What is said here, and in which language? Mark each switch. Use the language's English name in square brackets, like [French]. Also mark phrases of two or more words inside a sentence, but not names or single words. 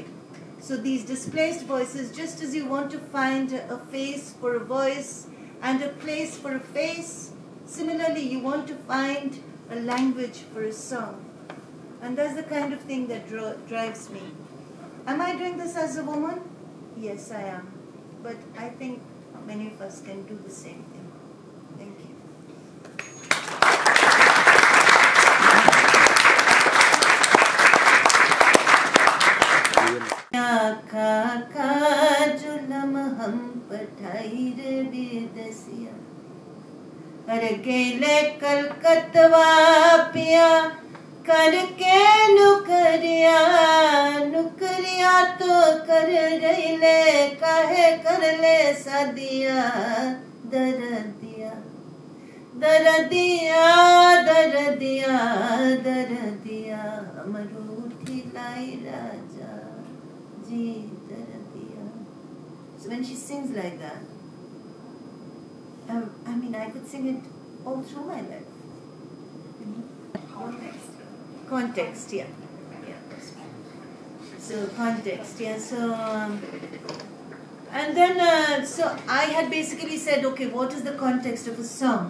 [English] So these displaced voices, just as you want to find a face for a voice and a place for a face, similarly you want to find a language for a song. And that's the kind of thing that drives me. Am I doing this as a woman? Yes, I am. But I think many of us can do the same thing. Thank you. [Bhojpuri] अरे गेले कलकत्ता पिया करके नुकरिया नुकरिया तो कर रहीले काहे कर ले सदिया दरदिया दरदिया दरदिया दरदिया अमरूठी लाई राजा जी दरदिया. [English] So when she sings like that, I mean, I could sing it all through my life. Context, yeah. So context, yeah. So and then so I had basically said, okay, what is the context of a song?